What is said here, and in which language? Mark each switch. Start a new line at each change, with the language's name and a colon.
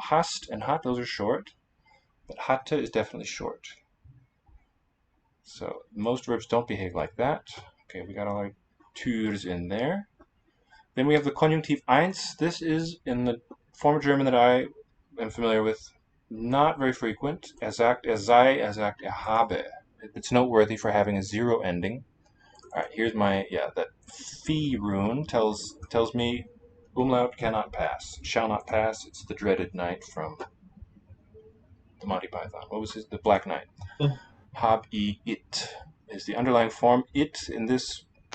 English: Hast and hat, those are short, but hatte is definitely short. So most verbs don't behave like that. Okay, we got all our Türs in there. Then we have the conjunctive eins. This is in the form of German that I am familiar with, not very frequent.
German: Er sagt, er sei, er sagt, er habe.
English: It's noteworthy for having a zero ending. All right, here's that phi rune tells me umlaut cannot pass, shall not pass. It's the dreaded knight from the Monty Python. What was the Black Knight? Hab I it is the underlying form. It in this